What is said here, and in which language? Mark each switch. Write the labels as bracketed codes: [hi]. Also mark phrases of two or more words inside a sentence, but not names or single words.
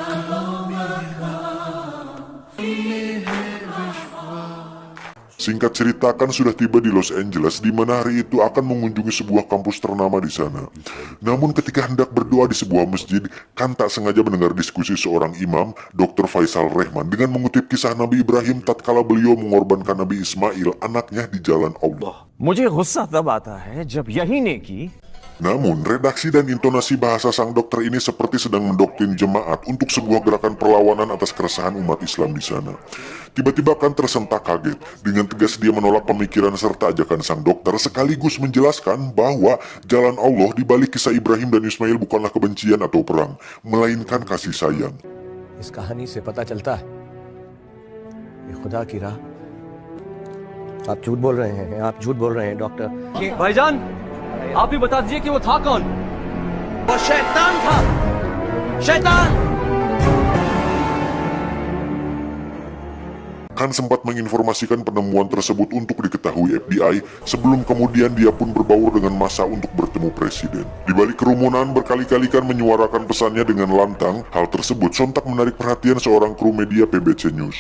[id] Singkat cerita, Kan sudah tiba di Los Angeles, di mana hari itu akan mengunjungi sebuah kampus ternama di sana. Namun ketika hendak berdoa di sebuah masjid, Kan tak sengaja mendengar diskusi seorang imam, Dr. Faisal Rehman, dengan mengutip kisah Nabi Ibrahim tatkala beliau mengorbankan Nabi Ismail, anaknya di jalan Allah. [hi] मुझे गुस्सा तब आता है जब यही नेकी [id] Namun, redaksi dan intonasi bahasa sang dokter ini seperti sedang mendoktrin jemaat untuk sebuah gerakan perlawanan atas keresahan umat Islam di sana. Tiba-tiba Kan tersentak kaget. Dengan tegas dia menolak pemikiran serta ajakan sang dokter, sekaligus menjelaskan bahwa jalan Allah di balik kisah Ibrahim dan Ismail bukanlah kebencian atau perang, melainkan kasih sayang. [hi] इस कहानी से पता चलता है ये खुदा की राह आप झूठ बोल रहे हैं, आप झूठ बोल रहे हैं डॉक्टर। भाईजान, आप ही बता दीजिए कि वो था कौन? वो शैतान था, शैतान! [id] Khan sempat menginformasikan penemuan tersebut untuk diketahui FBI sebelum kemudian dia pun berbaur dengan massa untuk bertemu presiden. Di balik kerumunan berkali-kali Khan menyuarakan pesannya dengan lantang. Hal tersebut sontak menarik perhatian seorang kru media PBC News.